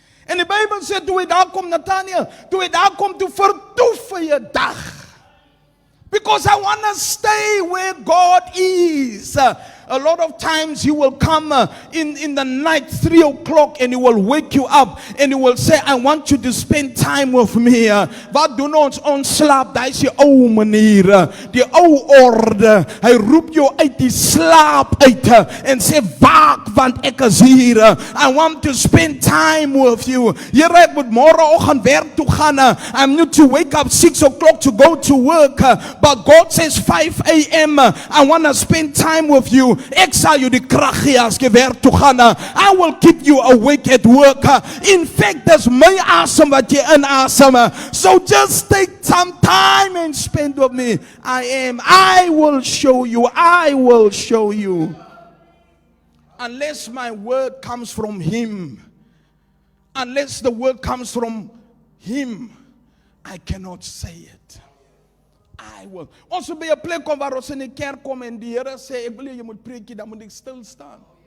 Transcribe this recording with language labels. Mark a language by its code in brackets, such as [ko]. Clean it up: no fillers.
[af] En die Bybel sê, toe hy daar kom, Nathanael, toe hy daar kom, toe vertoef hy 'n dag. [en] Because I want to stay where God is. A lot of times He will come in the night, 3 o'clock, and He will wake you up and He will say, I want you to spend time with me. [af] Wat doen ons slaap? Daar is die ou manier, die ou orde. Hy roep jou uit die slaap uit en sê, waak, want ek is hier. [en] I want to spend time with you. [af] Here, ek moet môreoggend werk toe gaan. [en] I need to wake up 6 o'clock to go to work. But God says 5 a.m. I want to spend time with you. [af] Ek sal jou die krag gee as jy werk toe gaan. [en] I will keep you awake at work. In fact, [af] dis my asem wat jy inasem. [en] So just take some time and spend with me. I will show you. I will show you. Unless my word comes from Him, unless the word comes from Him, I cannot say it. I will. [af] Ons moet by 'n plek kom waar ons in die kerk kom en die Here sê, ek wil jy moet preekie, dan moet ek stil staan.